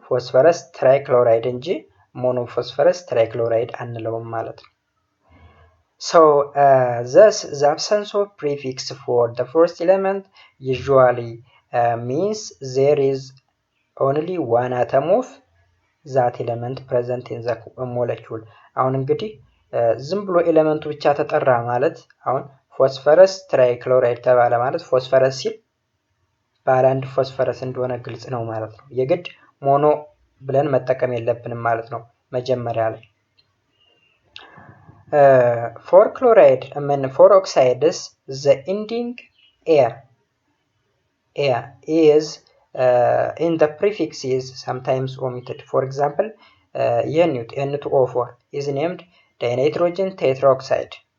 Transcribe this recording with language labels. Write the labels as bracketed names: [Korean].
[Amharic] ፎስፈረስ ትራይክሎራይድ እንጂ ሞኖ ፎስፈረስ ትራይክሎራይድ አንለውም ማለት ነው። [English] So thus the absence of prefix for the first element usually means there is only one atom of that element present in the molecule. [Amharic] አሁን እንግዲህ ዝም ብሎ ኤሌመንቱ ብቻ ተጠራ ማለት አሁን ፎስፈረስ ትራይክሎራይድ ተባለ ማለት ፎስፈረስ ሲል ባለ 1 ፎስፈረስ እንደሆነ ግልጽ ነው ማለት ነው። የግድ ሞኖ ብለን መጠቀም የለብንም ማለት ነው መጀመሪያ ላይ። [English] for oxides the ending air is in the prefix is sometimes omitted. For example, N2O4 is named dinitrogen tetroxide.